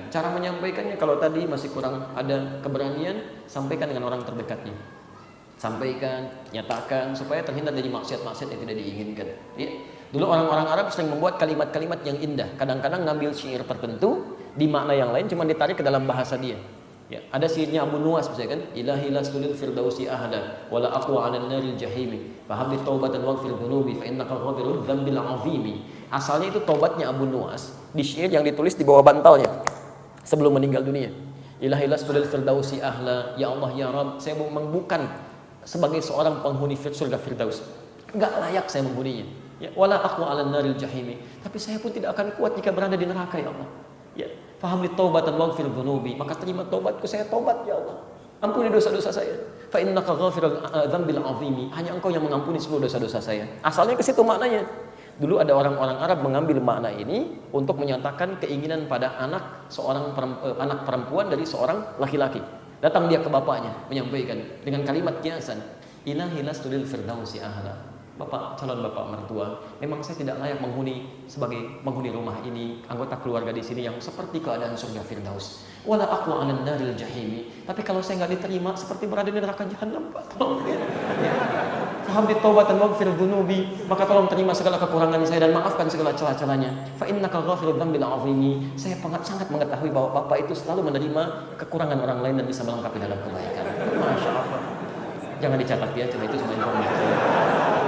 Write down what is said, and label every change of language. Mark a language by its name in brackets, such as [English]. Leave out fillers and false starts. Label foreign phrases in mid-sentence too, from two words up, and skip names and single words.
[Indonesian] Cara menyampaikannya kalau tadi masih kurang ada keberanian, sampaikan dengan orang terdekatnya. Sampaikan, nyatakan supaya terhindar dari maksiat-maksiat yang tidak diinginkan. Ya. Dulu orang-orang Arab sering membuat kalimat-kalimat yang indah. Kadang-kadang ngambil syair tertentu di makna yang lain cuma ditarik ke dalam bahasa dia. Ya, ada syairnya Abu Nuwas misalnya kan, [Arabic] إلهي لست للفردوس أهلا ولا أقوى على نار الجحيم فهب لي توبة واغفر ذنوبي فإنك غافر الذنب العظيم. [Indonesian] Asalnya itu tobatnya Abu Nuwas di syair yang ditulis di bawah bantalnya sebelum meninggal dunia. [Arabic] إلهي لست للفردوس أهلا, يا الله يا رب, [Indonesian] saya bukan sebagai seorang penghuni surga Firdaus, enggak layak saya menghuninya. Ya, [Arabic] ولا أقوى على نار الجحيم, [Indonesian] tapi saya pun tidak akan kuat jika berada di neraka [Arabic] يا الله. [Indonesian] Ya, [Arabic] فهب لي توبة واغفر ذنوبي, [Indonesian] maka terima taubatku, saya taubat [Arabic] يا الله. [Indonesian] Ampuni dosa-dosa saya. [Arabic] فإنك غافر الذنب العظيم, [Indonesian] hanya Engkau yang mengampuni seluruh dosa-dosa saya. Asalnya ke situ maknanya. Dulu ada orang-orang Arab mengambil makna ini untuk menyatakan keinginan pada anak anak perempuan dari seorang laki-laki. Datang dia ke bapaknya menyampaikan dengan kalimat kiasan, [Arabic] إلهي لست للفردوس أهلا. [Indonesian] Bapak, calon bapak mertua, memang saya tidak layak sebagai penghuni rumah ini, anggota keluarga di sini yang seperti keadaan surga Firdaus. [Arabic] ولا أقوى على نار الجحيم. [Indonesian] Tapi kalau saya enggak diterima seperti berada di neraka jahanam, Pak. Tolong ya. [Arabic] فهب لي توبة واغفر ذنوبي, [Indonesian] maka tolong terima segala kekurangan saya dan maafkan segala celah-celahnya. [Arabic] فإنك غافر الذنب العظيم. [Indonesian] Saya sangat mengetahui bahwa Bapak itu selalu menerima kekurangan orang lain dan bisa melengkapi dalam kebaikan. [Arabic] ما شاء الله. [Indonesian] Jangan dicatat ya, cuma itu cuma informasi.